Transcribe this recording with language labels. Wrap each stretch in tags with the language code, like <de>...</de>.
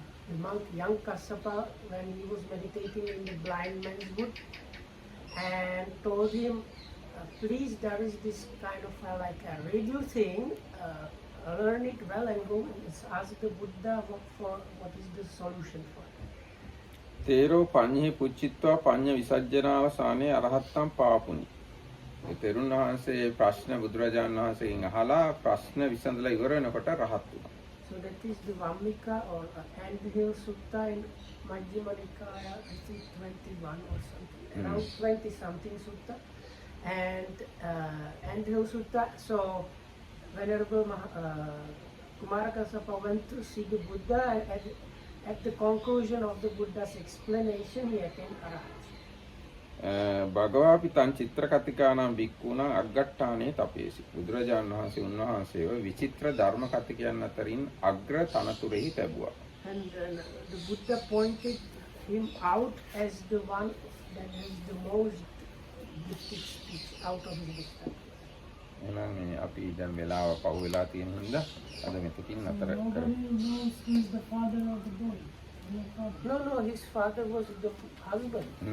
<en>the monk young Kassapa, when he was meditating in the blind man's wood, and told him, please, there is this kind of like a radio thing, learn it well and go and ask the Buddha what is the solution for it.</en> <pi>තේරෝ පඤ්ඤේ පුච්චිත්වා පඤ්ඤ විසජ්ජනාවසානේ අරහත්තම් පාපුනි.</pi> <si>ඒ තෙරුන් වහන්සේ ප්‍රශ්න බුදුරජාණන් වහන්සේගෙන් අහලා ප්‍රශ්න විසඳලා ඉවර වෙනකොට රහත් වුණා.</si> <en>So that is the Vammika or Anthill Sutta in Majjhima Nikaya, I think 21 or something, around 20 something sutta. And Anthill Sutta, so Venerable Kumara Kassapa went to see the Buddha, and at the conclusion of the Buddha's explanation, he attained Arahatship.</en> <pi>භගවාපි තං චිත්‍රකතිකානම් බික්කුණං අග්ගට්ඨානේ තපේසි.</pi> <si>බුදුරජාණන් වහන්සේ උන්වහන්සේව විචිත්‍ර ධර්ම කතිකයන් අතරින් අග්‍ර තනතුරෙහි තැබුවා.</si> <en>And the Buddha pointed him out as the one that has the most gifted speech out of his dictionary.</en> <si>එහෙනම් මේ අපි දැන් වෙලාව පහු වෙලා තියෙන හින්දා අද මෙතකින් නතර කරමු.</si> <en>Nobody knows who is the father of the boy. No, his father was the husband.</en>